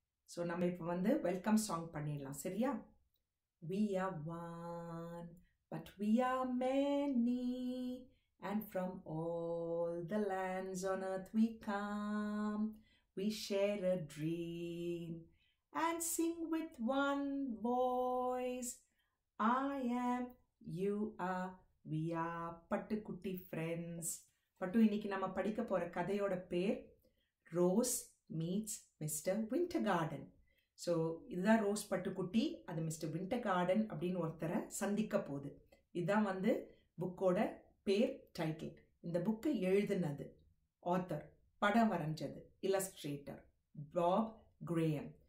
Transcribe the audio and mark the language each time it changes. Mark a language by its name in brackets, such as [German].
[Tamil] So நம்ம இப்ப வந்து [English] welcome song [Tamil] பண்ணிடலாம் சரியா? [English] We are one, but we are many, and from all the lands on earth we come. We share a dream and sing with one voice. I am, you are, we are Pattu Kutti friends. [Tamil] பட்டு இன்னைக்கு நம்ம படிக்க போற கதையோட பேர் rose meets mister விண்டர்கார்டன். So இதுதான் rose பட்டுக்குட்டி, அது mister விண்டர்கார்டன் அப்படின்னு ஒருத்தரை சந்திக்க போகுது. இதுதான் வந்து புக்கோட பேர், டைட்டில். இந்த புக்கை எழுதுனது ஆத்தர், படம் வரைஞ்சது இல்லஸ்ட்ரேட்டர் பாப் கிரேயம்.